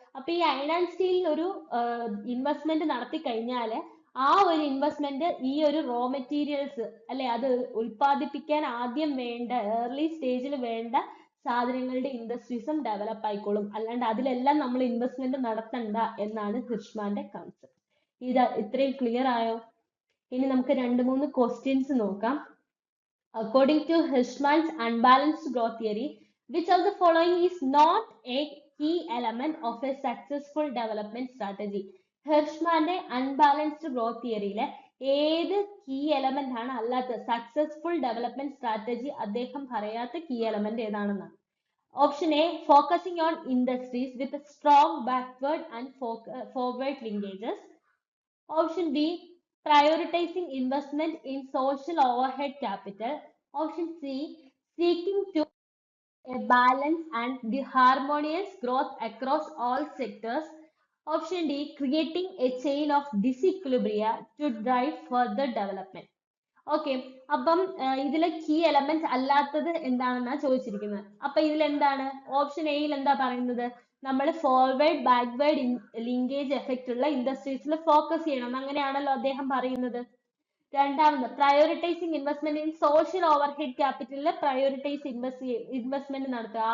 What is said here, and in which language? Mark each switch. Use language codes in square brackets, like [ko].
[ml] അപ്പൊ ഈ iron and സ്റ്റീലിൽ ഒരു ഇൻവെസ്റ്റ്മെന്റ് നടത്തി കഴിഞ്ഞാൽ ആ ഒരു ഇൻവെസ്റ്റ്മെന്റ് ഈ ഒരു റോ മെറ്റീരിയൽസ് അല്ലെ, അത് ഉൽപ്പാദിപ്പിക്കാൻ ആദ്യം വേണ്ട ഏർലി സ്റ്റേജിൽ വേണ്ട സാധനങ്ങളുടെ ഇൻഡസ്ട്രീസും ഡെവലപ്പ് ആയിക്കോളും. അല്ലാണ്ട് അതിലെല്ലാം നമ്മൾ ഇൻവെസ്റ്റ്മെന്റ് നടത്തണ്ട എന്നാണ് ഹിർഷ്മാന്റെ കൺസെപ്റ്റ്. ഇത്രയും ക്ലിയർ ആയോ? ഇനി നമുക്ക് 2-3 ക്വസ്റ്റ്യൻസ് നോക്കാം. [en] According to Hirschman's unbalanced growth theory, which of the following is not a key element of a successful development strategy? [ml] ഹിർഷ്മാന്റെ unbalanced growth തിയറിയിലെ ഏത് കീ എലമെന്റ് ആണ് അല്ലാത്തത്? സക്സസ്ഫുൾ ഡെവലപ്മെന്റ് സ്ട്രാറ്റജി അദ്ദേഹം പറയാത്ത key element ഏതാണെന്നാണ്. [en] Option A, focusing on industries with strong backward and forward linkages. Option B, prioritizing investment in social overhead capital. Option C, seeking to a balance and harmonious growth across all sectors. Option D, creating a chain of disequilibria to drive further development. [ml] Okay, അപ്പം ഇതിലെ key element അല്ലാത്തത് എന്താണെന്നാണ് ചോദിച്ചിരിക്കുന്നത്. അപ്പൊ ഇതിൽ എന്താണ്? Option എയിൽ എന്താ പറയുന്നത്? നമ്മൾ ഫോർവേഡ് ബാക്ക്വേർഡ് ലിങ്കേജ് എഫക്റ്റ് ഉള്ള ഇൻഡസ്ട്രീസിൽ ഫോക്കസ് ചെയ്യണം, അങ്ങനെയാണല്ലോ അദ്ദേഹം പറയുന്നത്. രണ്ടാമത്, [en] prioritising investment in social overhead ക്യാപിറ്റലിൽ [ml] prioritise investment നടത്തുക.